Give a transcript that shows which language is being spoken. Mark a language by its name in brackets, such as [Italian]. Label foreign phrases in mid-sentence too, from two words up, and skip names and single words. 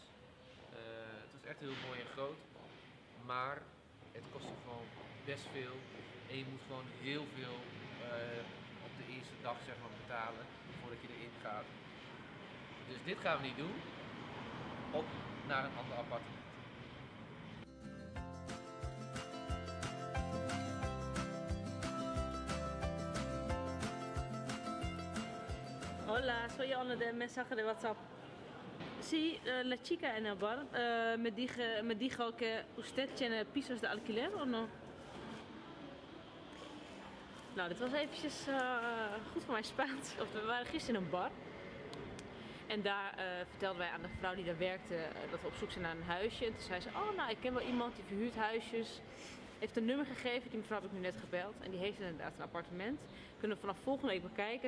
[Dutch] Het was echt heel mooi en groot, maar het kostte gewoon best veel. En je moet gewoon heel veel op de eerste dag zeg maar, betalen voordat je erin gaat. Dus dit gaan we niet doen. Op naar een ander appartement. [Spanish] Hola, soy Ana de mensaje de WhatsApp. Sí, la chica en el bar me dijo que usted tiene pisos de alquiler o no. [Dutch] Nou, dit was eventjes goed voor mijn Spaans. We waren gisteren in een bar. En daar vertelden wij aan de vrouw die daar werkte dat we op zoek zijn naar een huisje. En toen zei ze, oh nou, ik ken wel iemand die verhuurt huisjes. Heeft een nummer gegeven, die mevrouw heb ik nu net gebeld. En die heeft inderdaad een appartement. Kunnen we vanaf volgende week bekijken.